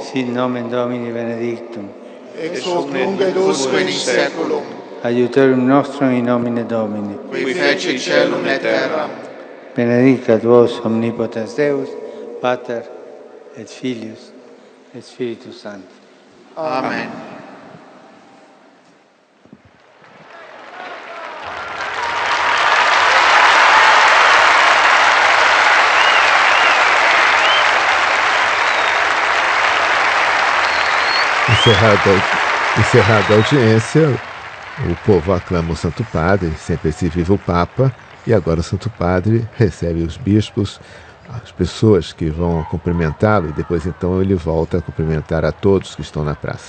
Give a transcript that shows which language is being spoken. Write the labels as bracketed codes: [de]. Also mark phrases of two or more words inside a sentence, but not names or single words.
[la] sit nomen Domini benedictum, ex hoc nunc et usque in saeculum, aiutorium nostrum in nomine Domini. qui feci caelum et terram. Benedicat vos omnipotens Deus, Pater et Filius et Spiritus Sanctus. Amen. [pt] Encerrada a audiência, o povo aclama o Santo Padre, sempre esse viva o Papa, e agora o Santo Padre recebe os bispos, as pessoas que vão cumprimentá-lo, e depois então ele volta a cumprimentar a todos que estão na praça.